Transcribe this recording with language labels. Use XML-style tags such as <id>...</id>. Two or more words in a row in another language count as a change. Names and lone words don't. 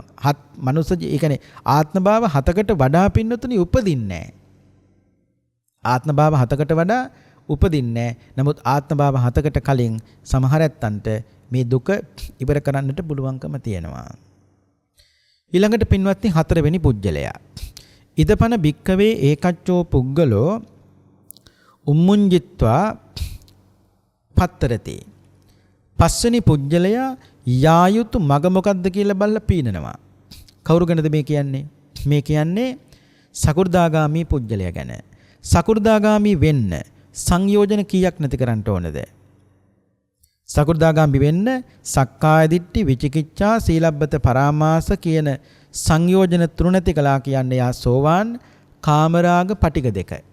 <si>හත් මනුස්ස ඒ කියන්නේ ආත්මභාව 7කට වඩා පින්නතුනේ උපදින්නේ නැහැ. ආත්මභාව 7කට වඩා උපදින්නේ නැහැ. නමුත් ආත්මභාව 7කට කලින් සමහර ඇත්තන්ට මේ දුක ඉවර කරන්නට පුළුවන්කම තියෙනවා. ඊළඟට පින්වත්නි හතරවෙනි පුජ්‍යලයා.</si> <pi>ඉදපන භික්කවේ ඒකච්චෝ පුග්ගලෝ උම්මුංජිත්වා පත්තරති.</pi> <si>පස්වෙනි පුජ්‍යලයා යායුතු මග මොකද්ද කියලා බලලා පීනනවා. කවුරු ගැනද මේ කියන්නේ? මේ කියන්නේ සකු르දාගාමි පුජ්‍යලයා ගැන. සකු르දාගාමි වෙන්න සංයෝජන කීයක් නැති කරන්න ඕනද? සකු르දාගාමි වෙන්න</si> <pi>සක්කාය දිට්ඨි විචිකිච්ඡා සීලබ්බත පරාමාස</pi> <si>කියන සංයෝජන තුන නැති කළා කියන්නේ යා සෝවාන් කාමරාග පටික දෙක.</si>